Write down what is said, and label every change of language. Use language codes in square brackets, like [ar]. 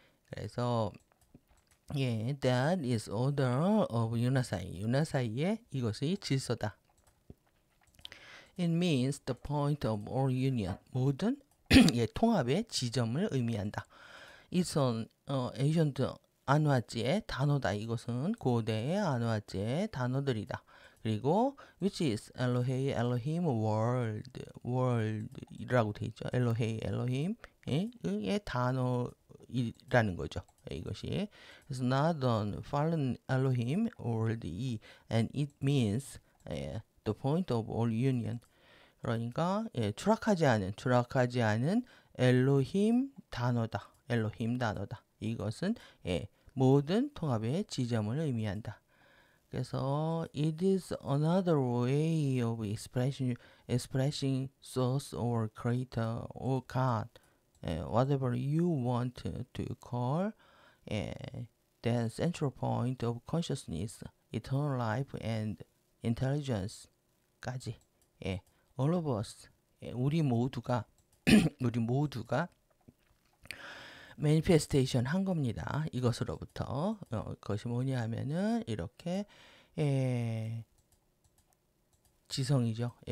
[en] 그래서 that is order of 유나사이. [ko] 유나사이의 이것이 질서다. [en] It means the point of all union. [ko] 모든 통합의 지점을 의미한다. [en] It's an ancient [ko] 안화지의 단어다. 이것은 고대의 안화지의 단어들이다. [en] 그리고 which is Elohei, Elohim, world이라고 돼 있죠. [ko] Elohei, Elohim의 단어이라는 거죠. 이것이 [en] It's not an fallen Elohim world, and it means the point of all union. [ko] 그러니까 추락하지 않은 엘로힘 단어다. 엘로힘 단어다. 이것은 모든 통합의 지점을 의미한다. [en] 그래서 it is another way of expressing source or creator or God, whatever you want to call the central point of consciousness, eternal life and intelligence까지 all of us [ko] 우리 모두가 매니페스테이션 한 겁니다. 이것으로부터 그것이 뭐냐 하면은 이렇게 지성이죠.